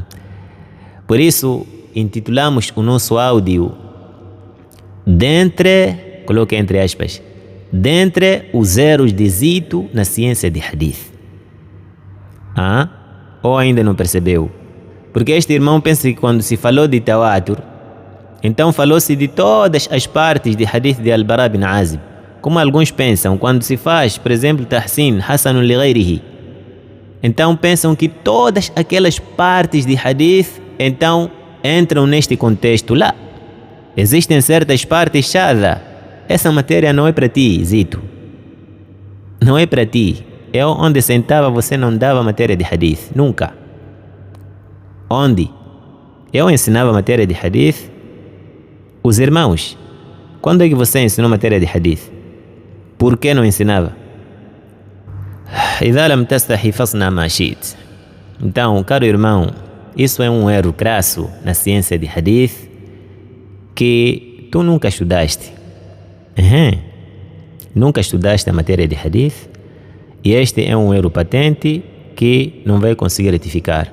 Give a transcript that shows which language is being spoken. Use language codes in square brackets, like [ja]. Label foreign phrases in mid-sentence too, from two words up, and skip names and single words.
[pt] Por isso, intitulamos o nosso áudio dentre, coloque entre aspas, dentre os erros de zito na ciência de hadith. Ou ainda não percebeu? Porque este irmão pensa que quando se falou de tawatur, então falou-se de todas as partes de hadith de Al-Bara bin Azib. Como alguns pensam, quando se faz, por exemplo, [ar] تحسين، حسن لغيره, [pt] então pensam que todas aquelas partes de hadith então entram neste contexto. Lá existem certas partes shadha. Essa matéria não é para ti, zito. Não é para ti. Eu onde sentava você não dava matéria de hadith. Nunca. Onde eu ensinava matéria de hadith, os irmãos, quando é que você ensinou matéria de hadith? Por que não ensinava? [ar] إذا لم تستحي فاصنع ما شئت. [pt] Então, caro irmão, isso é um erro crasso na ciência de hadith que tu nunca estudaste. Nunca estudaste a matéria de hadith, e este é um erro patente que não vai conseguir retificar.